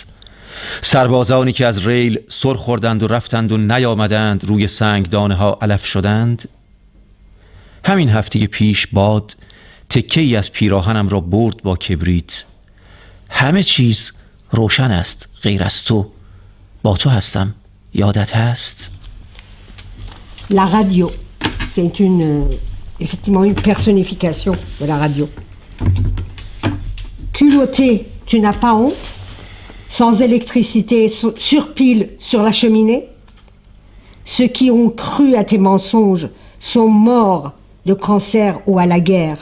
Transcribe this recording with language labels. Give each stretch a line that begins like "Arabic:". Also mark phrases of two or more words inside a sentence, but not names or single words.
Persian: سربازانی که از ریل سر خوردند و رفتند و نیامدند، روی سنگدانه ها علف شدند. همین هفته پیش باد تکه‌ای از پیراهنم را برد با کبریت. همه چیز روشن است غیر از تو. با تو هستم. یادت هست؟
French: La radio, c'est effectivement une personnification de la radio. Culotté, tu n'as pas honte? Sans électricité, sur pile sur la cheminée? Ceux qui ont cru à tes mensonges sont morts de cancer ou à la guerre.